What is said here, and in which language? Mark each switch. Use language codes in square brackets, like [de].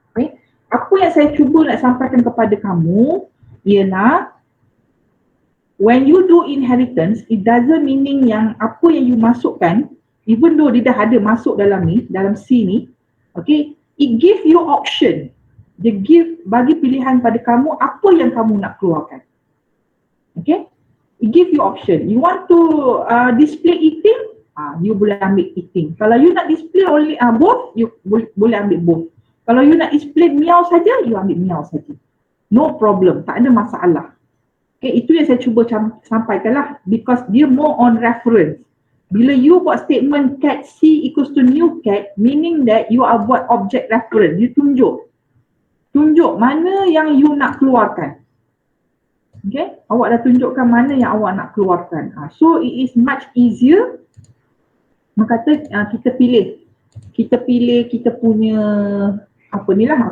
[ms] Okay, apa yang saya cuba nak sampaikan kepada kamu ialah [en] when you do inheritance, it doesn't meaning [ms] yang apa yang you masukkan, even though dia dah ada masuk dalam ni, dalam C ni, [en] okay, it give you option. [ms] Dia bagi pilihan pada kamu apa yang kamu nak keluarkan. [en] Okay, it give you option. You want to display eating, you boleh ambil eating. [ms] Kalau you nak display only both, you boleh ambil both. Kalau you nak display miau saja, you ambil miau saja. [en] No problem, [ms] tak ada masalah. Okay, itu yang saya cuba sampaikan lah, [en] because [ms] dia [en] more on reference. Bila you [ms] buat [en] statement cat C equals to new cat, meaning that you are buat object reference. [ms] You tunjuk mana yang you nak keluarkan. Okay, awak dah tunjukkan mana yang awak nak keluarkan. [en] So it is much easier. [ms] Kata kita pilih kita punya apa ni lah.